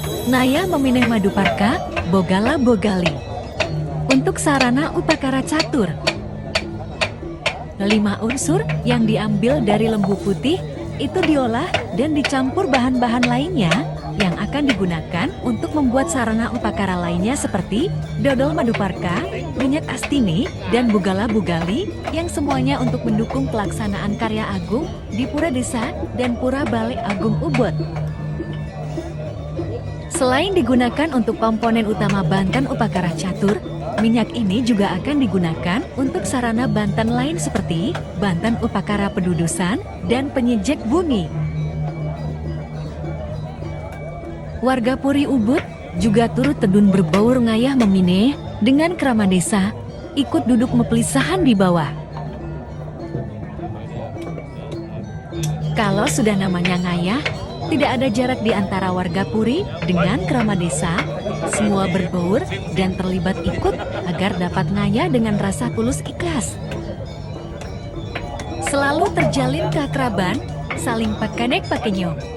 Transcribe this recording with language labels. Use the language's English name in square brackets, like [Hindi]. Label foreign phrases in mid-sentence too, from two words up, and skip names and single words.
[Indonesian] Naya memineh Maduparka, Bogala Bogali. Untuk sarana upakara catur. 5 unsur yang diambil dari lembu putih itu diolah dan dicampur bahan-bahan lainnya yang akan digunakan untuk membuat sarana upakara lainnya seperti dodol Maduparka, minyak astini, dan bugala bugali yang semuanya untuk mendukung pelaksanaan karya agung di Pura Desa dan Pura Balai Agung Ubud. Selain digunakan untuk komponen utama Banten Upakara Catur, minyak ini juga akan digunakan untuk sarana Banten lain seperti Banten Upakara Pedudusan dan Penyijek Bumi. Warga Puri Ubud juga turut tedun berbaur ngayah memineh dengan kerama desa, ikut duduk mepelisahan di bawah. Kalau sudah namanya ngayah, tidak ada jarak di antara warga Puri dengan kerama desa, semua berbaur dan terlibat ikut agar dapat ngayah dengan rasa tulus ikhlas. Selalu terjalin keakraban, saling pakanek pakenyong.